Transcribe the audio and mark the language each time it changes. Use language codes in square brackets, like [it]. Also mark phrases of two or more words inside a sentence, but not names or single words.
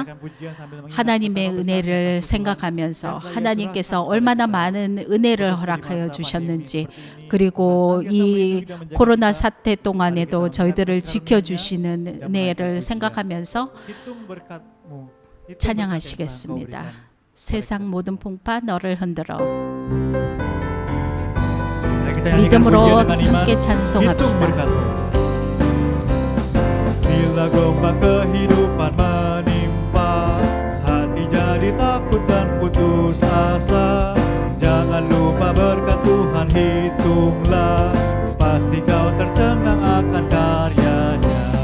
[ko] 하나님의 은혜를 생각하면서 하나님께서 얼마나 많은 은혜를 허락하여 주셨는지, 그리고 이 코로나 사태 동안에도 저희들을 지켜주시는 은혜를 생각하면서 찬양하시겠습니다. 세상 모든 풍파 너를 흔들어. 믿음으로 함께 찬송합시다. [id] Bila gelombang kehidupan menimpa, hati jadi takut dan putus asa. Jangan lupa berkat Tuhan hitunglah, pasti kau tercengang akan karyanya.